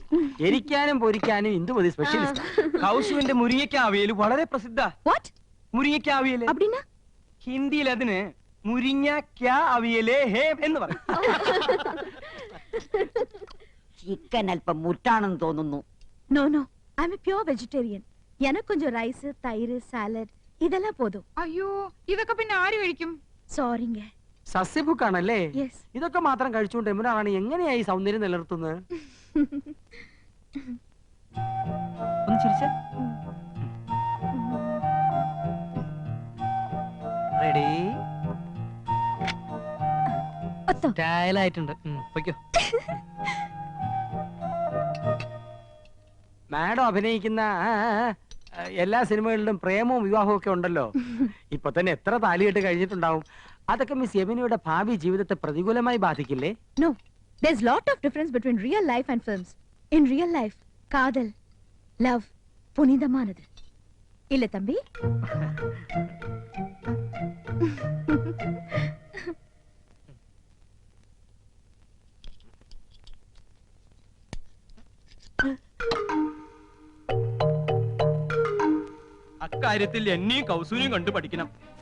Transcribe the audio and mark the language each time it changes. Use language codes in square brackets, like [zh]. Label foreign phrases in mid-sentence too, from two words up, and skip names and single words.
[ml] എരിക്കാനും പൊരിക്കാനും ഇന്ദുമതി സ്പെഷ്യലിസ്റ്റ്. കൗസുവിന്റെ മുരിങ്ങയ്ക്ക അവിയൽ വളരെ പ്രസിദ്ധ. മുരിങ്ങയ്ക്ക അവിയൽ ഹിന്ദിയിൽ അതിന് മുരിങ്ങയ്ക്ക അവിയലേ ഹേ എന്ന് പറയും. ചിക്കൻ അല്പം മുറ്റാണെന്ന് തോന്നുന്നു. [en] No no, I am pure vegetarian. [ta] எனக்கு கொஞ்சம் ரைஸ், தயிர், சாலட் இதெல்லாம் போதும். [ml] അയ്യോ, ഇതൊക്കെ പിന്നെ ആര് കഴിക്കും? [ta] சாரிங்க. [ml] സസ്യബുക്കാണല്ലേ? [en] Yes. [ml] ഇതൊക്കെ മാത്രം കഴിച്ചുകൊണ്ട് എമ്പുരാണി എങ്ങനെയായി സൗന്ദര്യം നിലനിർത്തുന്നത്? ഒന്ന് ചിരിച്ചേ. റെഡി? സ്റ്റൈലായിട്ടുണ്ട്. പൊയ്ക്കോ. മാഡം അഭിനയിക്കുന്ന എല്ലാ സിനിമകളിലും പ്രേമവും വിവാഹവും ഒക്കെ ഉണ്ടല്ലോ. ഇപ്പൊ തന്നെ എത്ര താലികെട്ട് കഴിഞ്ഞിട്ടുണ്ടാവും. അതൊക്കെ മിസ് യമിനിയുടെ ഭാവി ജീവിതത്തെ പ്രതികൂലമായി ബാധിക്കില്ലേ? [en] No, there's lot of difference between real life and films. In real life, [ta] காதல், love, புனிதமானது. இல்ல தம்பி? [ml] അക്കാര്യത്തിൽ എന്നെയും കൗസൂരിയും കണ്ടു പഠിക്കണം.